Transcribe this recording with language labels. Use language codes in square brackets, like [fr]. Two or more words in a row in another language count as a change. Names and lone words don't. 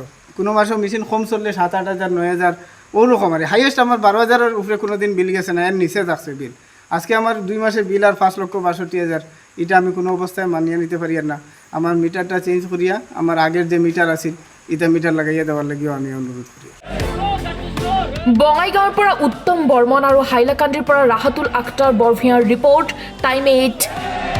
[bn] কোনো মাসেও মেশিন কম চললে 7,000-8,000 9,000 ওরকম। আর হাইয়েস্ট আমার 12,000-এর উপরে কোনো দিন বিল গেছে না, এর নিচে থাকছে বিল। আজকে আমার 2 মাসের বিল আর 5,62,000, এটা আমি কোনো অবস্থায় মানিয়ে নিতে পারি আর না। আমার মিটারটা চেঞ্জ করিয়া আমার আগের যে মিটার আছে এটা মিটার লাগাইয়া দেওয়ার লাগিও আমি অনুরোধ করি। [as] বঙাইগাঁৱৰ পৰা উত্তম বৰ্মন আৰু হাইলাকান্দিৰ পৰা ৰাহাতুল আখতাৰ বৰভূঞাৰ ৰিপৰ্ট টাইম 8।